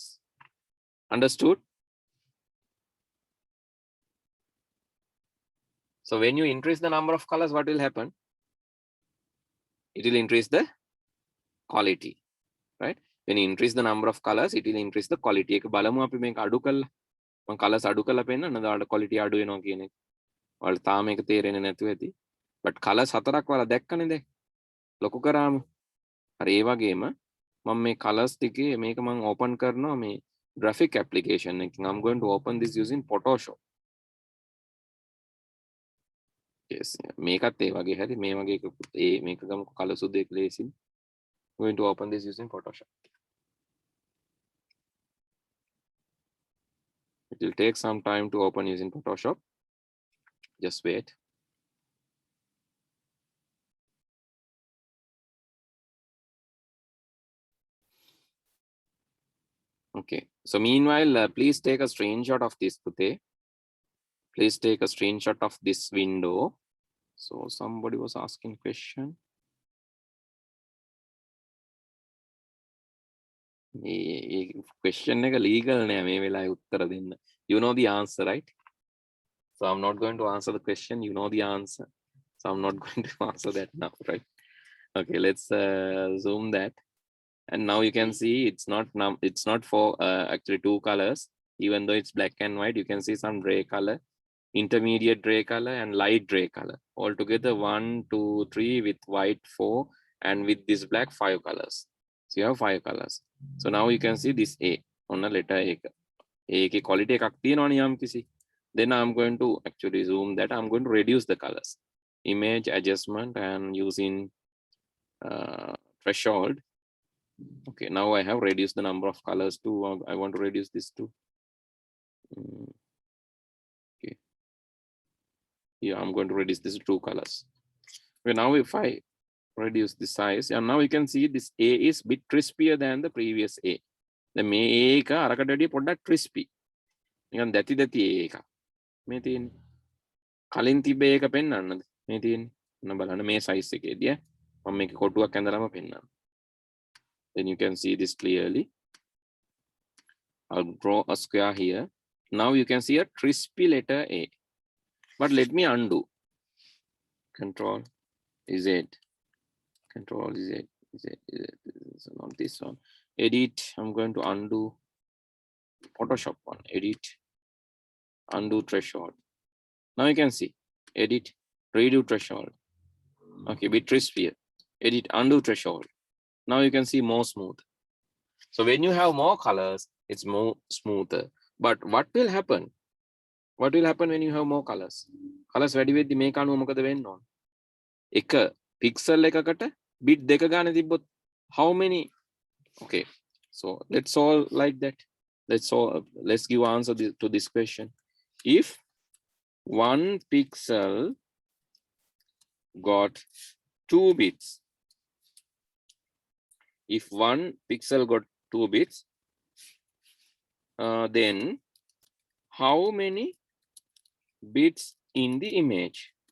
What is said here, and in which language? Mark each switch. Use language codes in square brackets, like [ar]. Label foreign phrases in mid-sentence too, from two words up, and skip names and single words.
[en] Understood? So when you increase the number of colors, what will happen? It will increase the quality, right? When you increase the number of colors, it will increase the quality. [si] එක බලමු අපි මේක අඩු කළා. මම colors අඩු කළා පෙන්නන්න දාලා quality අඩු වෙනවා කියන එක. ඔයාලට තාම මේක තේරෙන්නේ නැතුව ඇති. [en] but colors [si] 4ක් වල දැක්කනේ දැන්. ලොකු කරාම. හරි ඒ වගේම මම මේ colors ටිකේ මේක මම open කරනවා මේ [en] graphic application [si] එකකින්. [en] I'm going to open this using Photoshop. Yes, [si] මේකත් ඒ වගේ හරි මේ වගේ එකකුත් ඒ මේක ගමු color සුදු එක ලේසින්. [en] I'm going to open this using Photoshop. It will take some time to open using Photoshop. Just wait. Okay, so meanwhile, please take a screenshot of this today. Please take a screenshot of this window. So somebody was asking question. [si] Question එක legal නෑ මේ වෙලාවේ උත්තර දෙන්න. [en] You know the answer, right? So I'm not going to answer the question. You know the answer. So I'm not going to answer that now, right? Okay, let's zoom that. And now you can see it's not for actually two colors. Even though it's black and white, you can see some gray color, intermediate gray color, and light gray color. Altogether 1, 2, 3 with white 4, and with this black 5 colors. So you have 5 colors. So now you can see this A on a letter A. [si] A quality එකක් තියෙනවනේ යම් කිසි. [en] Then I'm going to actually zoom that. I'm going to reduce the colors. Image adjustment and using threshold. Okay, now I have reduced the number of colors to, I want to reduce this to. Okay. Yeah, I'm going to reduce this to 2 colors. Okay, now if I reduce the size, and now you can see this A is bit crispier than the previous A. [si] The මේ A එක අරකට වැඩිය පොඩ්ඩක් crispy. නිකන් දැති A එක. මේ තියෙන්නේ. කලින් තිබ්බ එක පෙන්වන්නද? මේ තියෙන්නේ. ඔන්න බලන්න මේ size එකේදී මම මේක කොටුවක් ඇඳලාම පෙන්වන්නම්. [en] Then you can see this clearly. I'll draw a square here. Now you can see a crispy letter A. But let me undo. Control Z. Control Z. So not this one. Edit. I'm going to undo. Photoshop one. Edit. Undo threshold. Now you can see. Edit. Redo threshold. Okay, bit crispier. Edit. Undo threshold. Now you can see more smooth. So when you have more colors, it's more smoother. But what will happen? What will happen when you have more colors? [si] Colors වැඩි වෙද්දි මේක අනුව මොකද වෙන්න ඕන? එක pixel එකකට bit දෙක ගන්න තිබ්බොත් [en] how many? Okay, so let's solve like that. Let's give answer to this question. If 1 pixel got 2 bits, if 1 pixel got 2 bits, then how many bits in the image?